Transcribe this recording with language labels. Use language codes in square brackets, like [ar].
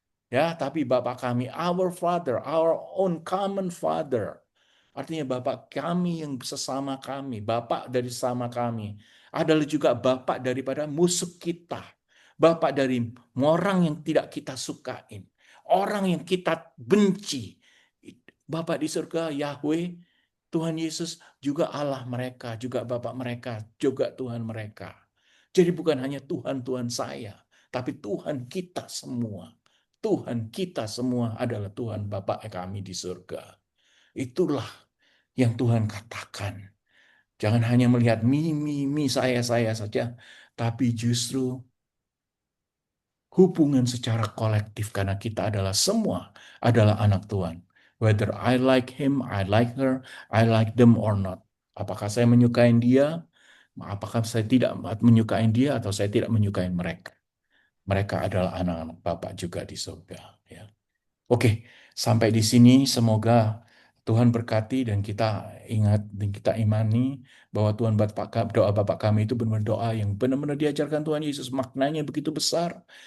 [id] Ya, tapi Bapak kami, [en] our Father, our own common Father. [id] Artinya Bapak kami yang sesama kami, Bapak dari sesama kami. Adalah juga Bapak daripada musuh kita. Bapak dari orang yang tidak kita sukain. Orang yang kita benci. Bapak di surga, Yahweh, Tuhan Yesus juga Allah mereka, juga Bapak mereka, juga Tuhan mereka. Jadi bukan hanya Tuhan-Tuhan saya, tapi Tuhan kita semua. Tuhan kita semua adalah Tuhan Bapa kami di surga. Itulah yang Tuhan katakan. Jangan hanya melihat mi saya saja, tapi justru hubungan secara kolektif karena kita adalah semua adalah anak Tuhan. [en] Whether I like him, I like her, I like them or not. [id] Apakah saya menyukai dia, apakah saya tidak menyukai dia, atau saya tidak menyukai mereka. Mereka adalah anak-anak Bapak juga di surga. Ya. Oke, sampai di sini semoga Tuhan berkati dan kita ingat dan kita imani bahwa Tuhan doa Bapak kami itu benar-benar doa yang benar-benar diajarkan Tuhan Yesus, maknanya begitu besar.